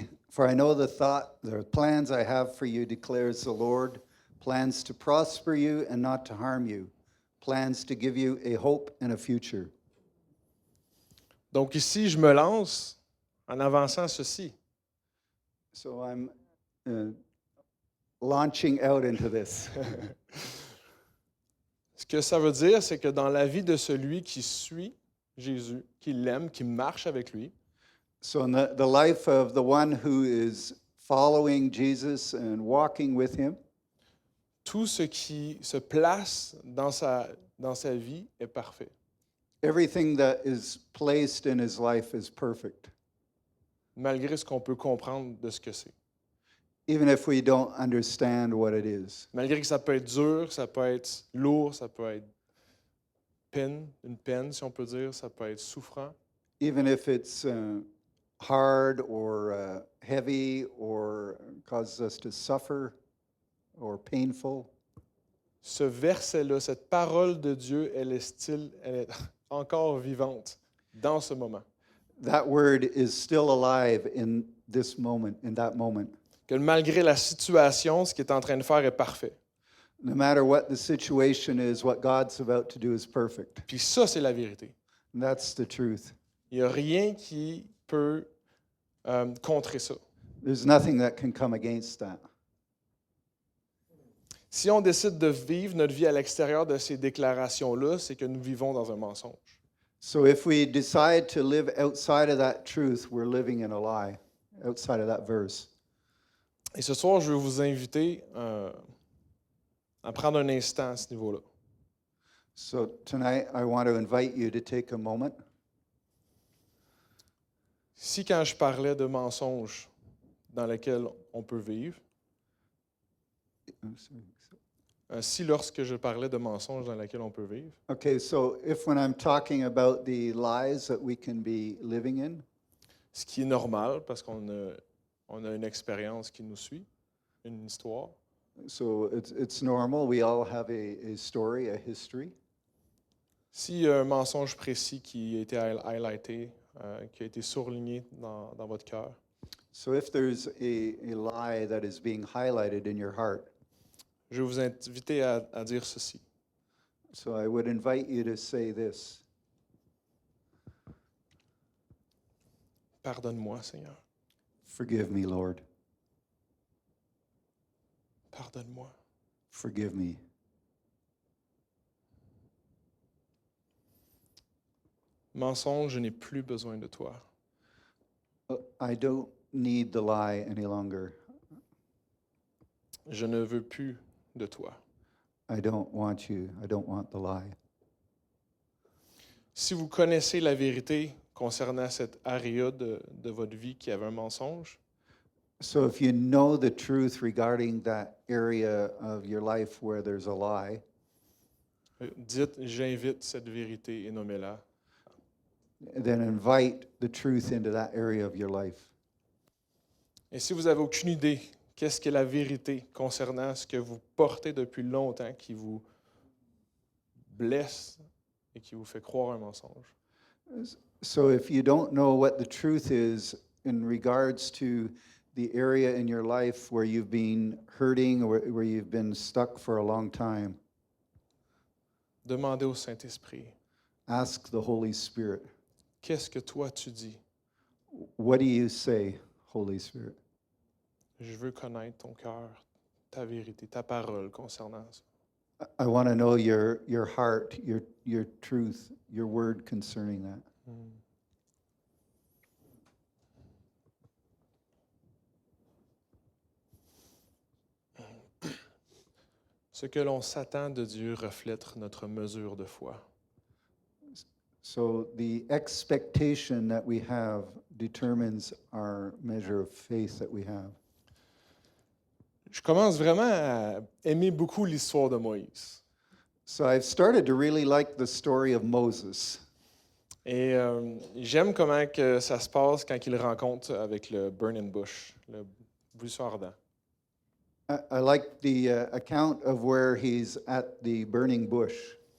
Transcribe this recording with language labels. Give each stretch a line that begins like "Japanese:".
English: For I know the plans I have for you, declares the Lord, plans to prosper you and not to harm you, plans to give you a hope and a future.
French: Donc ici, je me lance en avançant ceci.
English: So I'm launching out into this.
French: Ce que ça veut dire, c'est que dans la vie de celui qui suit Jésus, qui l'aime, qui marche avec lui,
English: So in the life of the one who is following Jesus and walking with him,
French: tout ce qui se place dans sa vie est parfait.
English: Everything that is placed in his life is perfect,
French: malgré ce qu'on peut comprendre de ce que c'est.
English: even if we don't understand what it is.
French: Malgré que ça peut être dur, ça peut être lourd, ça peut être une peine, si on peut dire, ça peut être souffrant.
English: Even if it's hard or heavy or causes us to suffer or painful.
French: Ce verset-là, cette parole de Dieu, elle est encore vivante dans ce moment.
English: That word is still alive in this moment, in that moment.
French: Que malgré la situation, ce qu'il est en train de faire est parfait.
English: No matter what the situation is, what God's about to do is perfect.
French: Puis ça, c'est la vérité.
English: And that's the truth.
French: Il n'y a rien qui peut contrer ça.
English: There's nothing that can come against that.
French: Si on décide de vivre notre vie à l'extérieur de ces déclarations-là, c'est que nous vivons dans un mensonge.
English: So if we decide to live outside of that truth, we're living in a lie, outside of that verse.
French: Et ce soir, je veux vous inviter à prendre un instant à ce niveau-là.
English: So tonight, I want to invite you to take a moment.
French: Si quand je parlais de mensonges dans lesquels on peut vivre, si lorsque je parlais de mensonges dans lesquels on peut vivre,
English: Okay, so if when I'm talking about the lies that we can be living in,
French: ce qui est normal parce qu'on a une expérience qui nous suit, une histoire,
English: so it's normal. We all have a story, a history.
French: s'il y a un mensonge précis qui a été highlighté, qui a été surligné dans votre cœur,
English: So if there's a lie that is being highlighted in your heart,
French: je vais vous inviter à dire ceci.
English: so I would invite you to say this.
French: Pardonne-moi, Seigneur.
English: Forgive me, Lord.
French: Pardonne-moi.
English: Forgive me.
French: Mensonge, je n'ai plus besoin de toi.
English: I don't need the lie any longer.
French: Je ne veux plus de toi.
English: I don't want you. I don't want the lie.
French: Si vous connaissez la vérité concernant cette area de votre vie qui avait un mensonge,
English: So if you know the truth regarding that area of your life where there's a lie,
French: dites « J'invite cette vérité et nommez-la ».
English: then invite the truth into that area of your life.
French: Et si vous n'avez aucune idée, qu'est-ce qu'est la vérité concernant ce que vous portez depuis longtemps qui vous blesse et qui vous fait croire un mensonge?
English: So if you don't know what the truth is in regards to the area in your life where you've been hurting or where you've been stuck for a long time,
French: Demandez au Saint-Esprit,
English: ask the Holy Spirit.
French: qu'est-ce que toi tu dis?
English: What do you say, Holy Spirit?
French: Je veux connaître ton cœur, ta vérité, ta parole concernant ça.
English: I want to know your heart, your truth, your word concerning that.
French: Ce que l'on s'attend de Dieu reflète notre mesure de foi.
English: So the expectation that we have determines our measure of faith that we have.
French: Je commence vraiment à aimer beaucoup l'histoire de Moïse.
English: So I've started to really like the story of Moses.
French: Et j'aime comment que ça se passe quand il rencontre avec le
English: burning bush,
French: le buisson ardent.
English: I like the account of where he's at the burning bush.